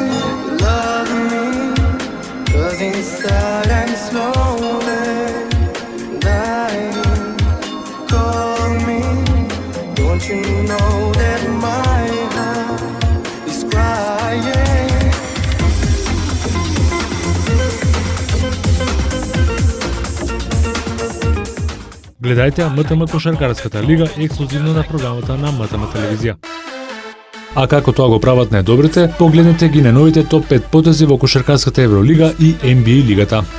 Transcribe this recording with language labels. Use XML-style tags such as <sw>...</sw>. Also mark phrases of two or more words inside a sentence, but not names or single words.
<en>Love me, 'cause inside I'm slowly dying. Call me. Don't you know that my heart is crying?</en> <mk>Гледајте МТМ Кошаркарската лига ексклузивно на програмата на МТМ телевизија. А како тоа го прават најдобрите, погледнете ги на новите топ 5 потези во Кошаркарската Евролига и NBA лигата.</mk>